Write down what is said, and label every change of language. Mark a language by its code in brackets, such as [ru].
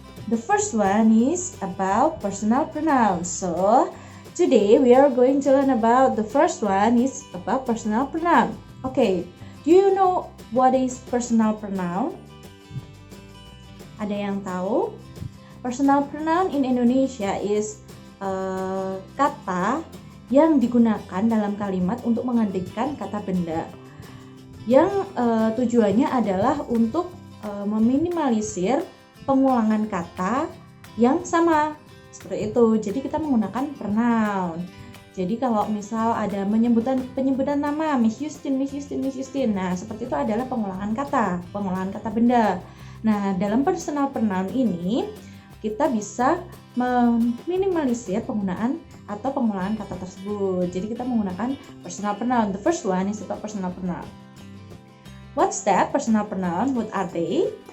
[en] The first one is about personal pronouns. So, today we are going to learn about the first one is about personal pronoun. Okay, do you know what is personal pronoun? [id] Ada yang tahu? [en] Personal pronoun in Indonesia is [id] kata yang digunakan dalam kalimat untuk menggantikan kata benda yang tujuannya adalah untuk meminimalisir pengulangan kata yang sama seperti itu. Jadi kita menggunakan pronoun. Jadi kalau misal ada penyebutan nama Miss Justin, nah seperti itu adalah pengulangan kata benda. Nah, dalam personal pronoun ini kita bisa meminimalisir penggunaan atau pengulangan kata tersebut. Jadi kita menggunakan personal pronoun. [en] The first one is about personal pronoun. What's that? Personal pronoun, what are they?